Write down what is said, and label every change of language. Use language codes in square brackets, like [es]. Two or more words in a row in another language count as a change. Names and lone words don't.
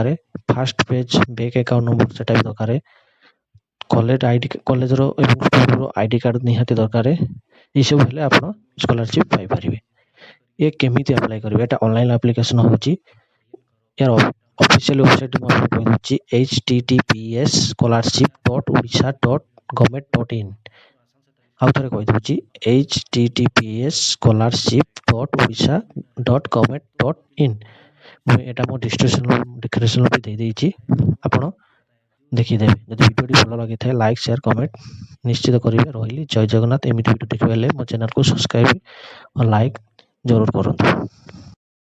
[en] first page bank account number [or] ସେଟା ବି ଦରକାର। କଲେଜର ଏବଂ ସ୍କୁଲର [en] ID card [or] ନିହାତି ଦରକାର। ଏସବୁ ହେଲେ ଆପଣ ସ୍କଲାରସିପ୍ ପାଇପାରିବେ। ଏ କେମିତି ଆପ୍ଲାଏ କରିବେ, ଏଟା [en] online application [or] ହେଉଛି। ଏହାର [en] official website [or] ମୁଁ ଆପଣଙ୍କୁ କହିଦେଉଛି https://scholarship.odisha.government.in। ଆଉ ଥରେ କହିଦେଉଛି https://scholarship.odisha.government.in। ମୁଁ ଏଟା ମୋ ଡିସ୍କ୍ରିପ୍ସନ୍ ବି ଦେଇଦେଇଛି, ଆପଣ ଦେଖିଦେବେ। ଯଦି ଭିଡ଼ିଓଟି ଭଲ ଲାଗିଥାଏ [en] like, share, comment [or] ନିଶ୍ଚିତ କରିବେ। ରହିଲି, ଜୟ ଜଗନ୍ନାଥ। ଏମିତି ଭିଡ଼ିଓ ଦେଖିବା ହେଲେ ମୋ ଚ୍ୟାନେଲକୁ ସବସ୍କ୍ରାଇବ୍ ଓ ଲାଇକ୍ ଜରୁର କରନ୍ତୁ।